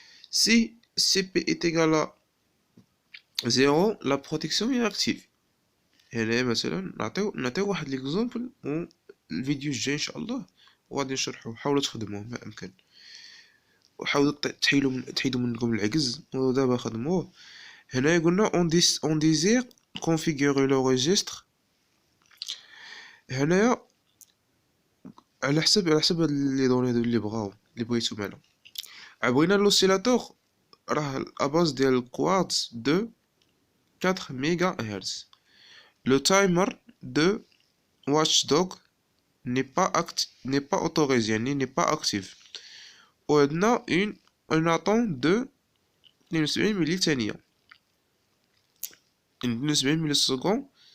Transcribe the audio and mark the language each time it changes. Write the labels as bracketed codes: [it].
[ar] سي بي [fr] est égal à 0 [ar] لا بروتيكسيون هي اكتيف. هنايا مثلا نعطيو واحد ليكزومبل، و الفيديو الجاي ان شاء الله وغادي نشرحو. حاولوا تخدموه ما امكن، وحاولوا تحيدوا منكم العجز، ودابا خدموه. هنايا قلنا [fr] on désire configurer le registre. [ar] هنايا على حسب هاد لي دوني اللي بغيتو معنا. بغينا لوسيلاتور راه اباز ديال الكوارتز دو 4 ميغا هرتز. [fr] لو تايمر دو watchdog n'est pas autorisé، يعني n'est pas actif. [ar] وعندنا [fr] un attend de [ar] 72 ملي ثانية، 72 ملي سكوند.